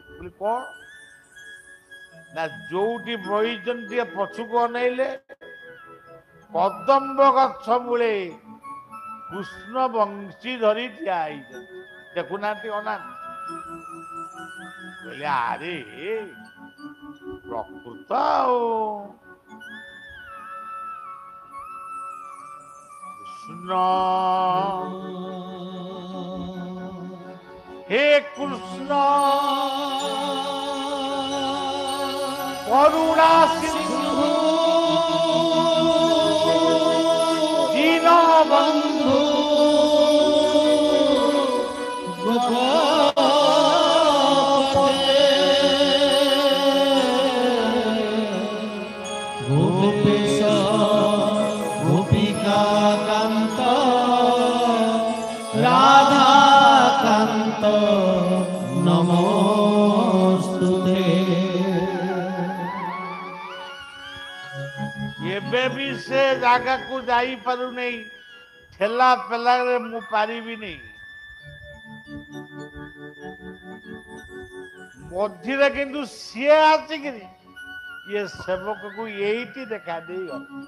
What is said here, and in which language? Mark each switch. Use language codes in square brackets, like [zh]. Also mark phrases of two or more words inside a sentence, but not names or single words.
[or] ବୋଲି କଣ ନା ଯୋଉଠି ବଇଛନ୍ତି ଟିକେ ପଛକୁ ଅନେଇଲେ କଦମ୍ବ ଗଛ ମୂଳେ କୃଷ୍ଣ ବଂଶୀ ଧରି ଠିଆ ହେଇଛନ୍ତି। ଦେଖୁନାହାନ୍ତି ଅନାନ୍ତି। କହିଲେ ଆରେ ପ୍ରକୃତ ଆଉ କୃଷ୍ଣ [sa] হে কৃষ্ণ করুণা সিন্ধু দীনবন্ধু গোপেশ গোপিকা কান্ত রাধা কান্ত নমস্তুতে। [or] ଏବେ ବି ସେ ଜାଗାକୁ ଯାଇପାରୁନି, ଠେଲା ପେଲାରେ ମୁଁ ପାରିବିନି। ମଝିରେ କିନ୍ତୁ ସିଏ ଆସିକିରି ଇଏ ସେବକକୁ ଏଇଠି ଦେଖା ଦେଇଗଲେ।